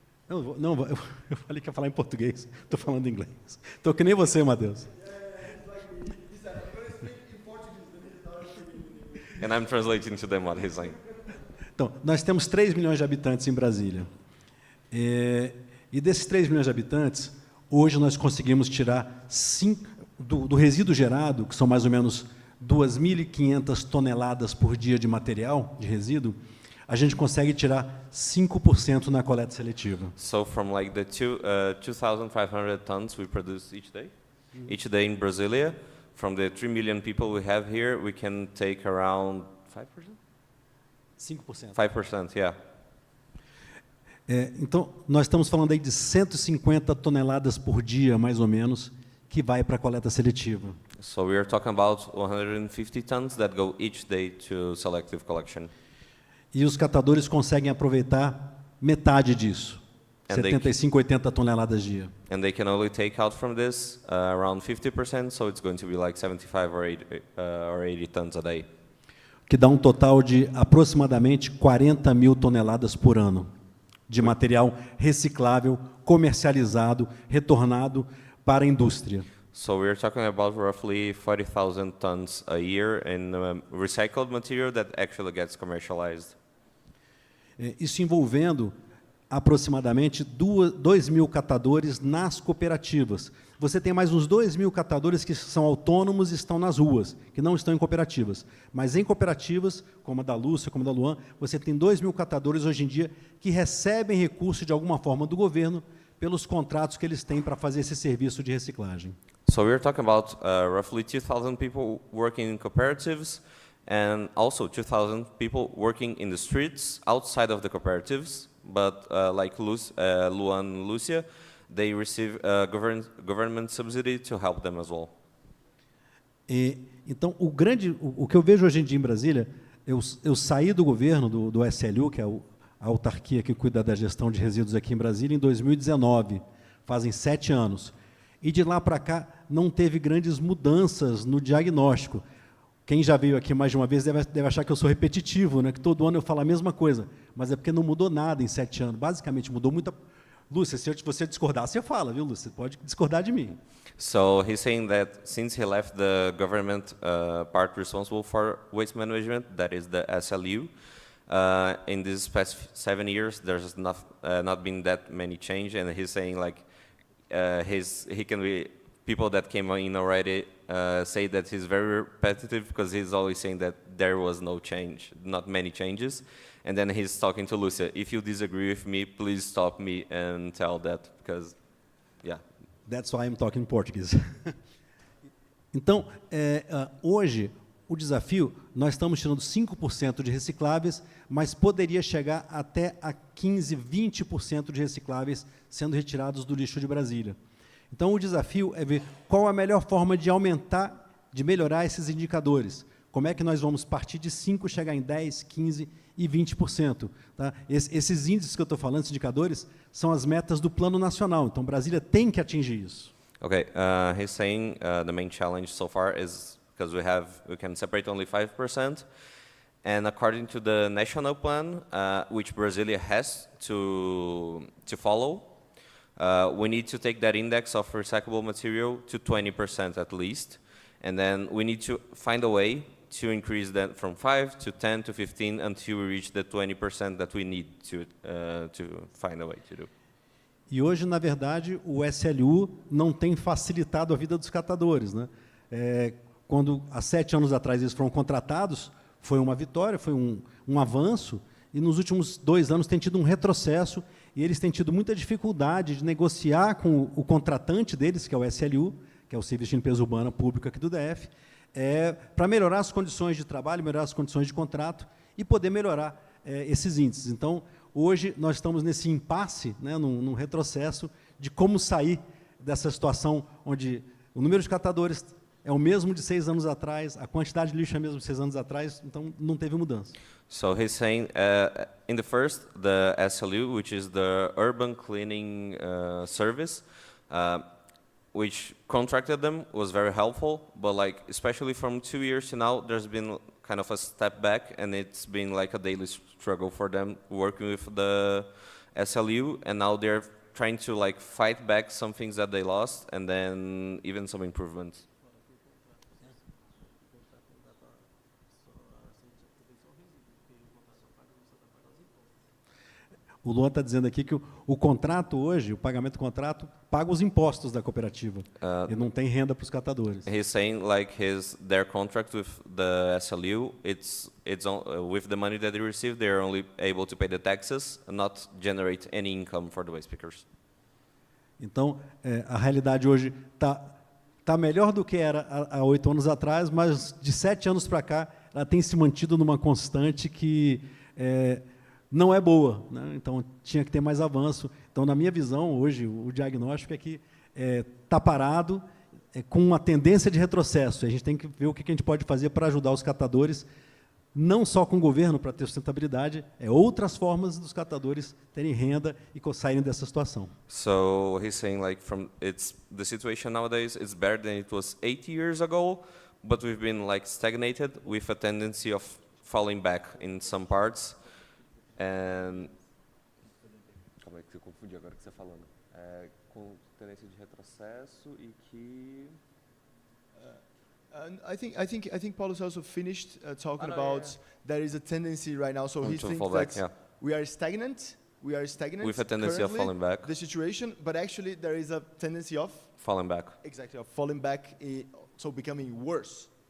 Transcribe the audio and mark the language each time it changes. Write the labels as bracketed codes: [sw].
[pt] Não, eu falei que ia falar em português, estou falando em inglês. Estou que nem você, Matheus. [en] And I'm translating to them what he's saying. [pt] Então, nós temos 3 milhões de habitantes em Brasília. E desses 3 milhões de habitantes, hoje nós conseguimos tirar do resíduo gerado, que são mais ou menos 2.500 toneladas por dia de material, de resíduo, a gente consegue tirar 5% na coleta seletiva. [en] So from like the 2,500 tons we produce each day? Each day in Brasilia, from the 3 million people we have here, we can take around 5%? 5%. 5%, yeah. [pt] Então, nós estamos falando aí de 150 toneladas por dia, mais ou menos, que vai para a coleta seletiva. [en] So we are talking about 150 tons that go each day to selective collection. [pt] E os catadores conseguem aproveitar metade disso, 75, 80 toneladas dia. [en] And they can only take out from this around 50%, so it's going to be like 75 or 80 tons a day. [pt] Que dá um total de aproximadamente 40 mil toneladas por ano de material reciclável, comercializado, retornado para a indústria. [en] So we're talking about roughly 40,000 tons a year in recycled material that actually gets commercialized. [pt] Isso envolvendo aproximadamente 2.000 catadores nas cooperativas. Você tem mais uns 2.000 catadores que são autônomos e estão nas ruas, que não estão em cooperativas. Mas em cooperativas, como a da Lúcia, como a da Luan, você tem 2.000 catadores hoje em dia que recebem recurso de alguma forma do governo pelos contratos que eles têm para fazer esse serviço de reciclagem. [en] So we're talking about roughly 2,000 people working in cooperatives and also 2,000 people working in the streets outside of the cooperatives. But like Luan and Lucia, they receive government subsidy to help them as well. [pt] Então, o que eu vejo hoje em dia em Brasília, eu saí do governo, do SLU, que é a autarquia que cuida da gestão de resíduos aqui em Brasília, em 2019, fazem 7 anos. E de lá para cá, não teve grandes mudanças no diagnóstico. Quem já veio aqui mais de uma vez deve achar que eu sou repetitivo, né? Que todo ano eu falo a mesma coisa, mas é porque não mudou nada em 7 anos. Basicamente, mudou muita... Lúcia, se você discordar, você fala, viu, Lúcia? Você pode discordar de mim. [en] So he's saying that since he left the government part responsible for waste management, that is the SLU, in these past 7 years, there's not been that many change, and he's saying like he can be... People that came in already say that he's very repetitive because he's always saying that there was no change, not many changes. And then he's talking to Lucia, if you disagree with me, please stop me and tell that, because, yeah. That's why I'm talking Portuguese. [pt] Então, hoje, o desafio, nós estamos tirando 5% de recicláveis, mas poderia chegar até a 15%, 20% de recicláveis sendo retirados do lixo de Brasília. Então, o desafio é ver qual a melhor forma de aumentar, de melhorar esses indicadores. Como é que nós vamos partir de 5%, chegar em 10%, 15% e 20%. Tá? Esses índices que eu estou falando, esses indicadores, são as metas do Plano Nacional. Então, Brasília tem que atingir isso. [en] Okay, he's saying the main challenge so far is because we can separate only 5%, and according to the national plan, which Brasilia has to follow, we need to take that index of recyclable material to 20% at least, and then we need to find a way to increase that from 5 to 10 to 15 until we reach the 20% that we need to find a way to do. [pt] E hoje, na verdade, o SLU não tem facilitado a vida dos catadores, né? Quando, há 7 anos atrás, eles foram contratados, foi uma vitória, foi um avanço, e nos últimos 2 anos tem tido um retrocesso, e eles têm tido muita dificuldade de negociar com o contratante deles, que é o SLU, que é o Serviço de Limpeza Urbana Pública aqui do DF, para melhorar as condições de trabalho, melhorar as condições de contrato e poder melhorar esses índices. Então, hoje, nós estamos nesse impasse, né, num retrocesso de como sair dessa situação onde o número de catadores é o mesmo de 6 anos atrás, a quantidade de lixo é a mesma de 6 anos atrás, então não teve mudança. [en] So he's saying, in the first, the SLU, which is the urban cleaning service, which contracted them, was very helpful, but like especially from 2 years to now, there's been kind of a step back, and it's been like a daily struggle for them working with the SLU, and now they're trying to like fight back some things that they lost, and then even some improvements. [pt] O Luan está dizendo aqui que o contrato hoje, o pagamento do contrato, paga os impostos da cooperativa. E não tem renda para os catadores. [en] He's saying like their contract with the SLU, it's with the money that they receive, they're only able to pay the taxes and not generate any income for the waste pickers. [pt] Então, a realidade hoje está está melhor do que era há 8 anos atrás, mas de 7 anos para cá, ela tem se mantido numa constante que não é boa, né? Então, tinha que ter mais avanço. Então, na minha visão, hoje, o diagnóstico é que está parado, com uma tendência de retrocesso. A gente tem que ver o que a gente pode fazer para ajudar os catadores, não só com o governo para ter sustentabilidade, outras formas dos catadores terem renda e saírem dessa situação. [en] So he's saying like the situation nowadays is better than it was 8 years ago, but we've been like stagnated with a tendency of falling back in some parts. [pt] And calma aí que eu confundi agora o que você falando. Com tendência de retrocesso e que [en] I think Paulo's also finished talking about there is a tendency right now. So he thinks that we are stagnant. We are stagnant with a tendency of falling back. The situation, but actually there is a tendency of falling back. Exactly, of falling back. So becoming worse.